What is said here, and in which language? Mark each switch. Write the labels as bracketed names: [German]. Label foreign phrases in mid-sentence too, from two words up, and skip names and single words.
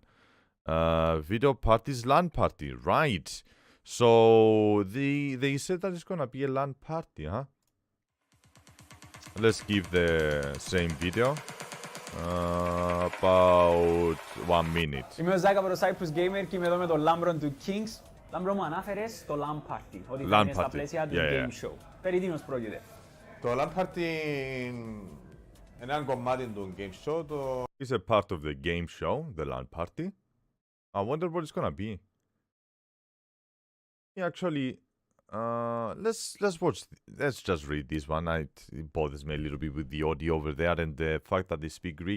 [English] Video parties, LAN party, right? So they said that it's gonna be a LAN party, huh? Let's give the same video. About 1 minute. [Greek] Είμαι ο Ζάκα από το Cyprus Gamer και είμαι εδώ με τον Λάμπρο του Kings. Λάμπρο, μου ανάφερες το LAN Party, ότι θα είναι στα πλαίσια του Game Show. Περί τίνος πρόκειται? Το LAN Party είναι ένα κομμάτι του Game Show. [English] It's a part of the Game Show, the LAN Party. I wonder what it's gonna be. Yeah, actually, let's watch. Let's just read this one. It bothers me a little bit with the audio over there and the fact that they speak Greek.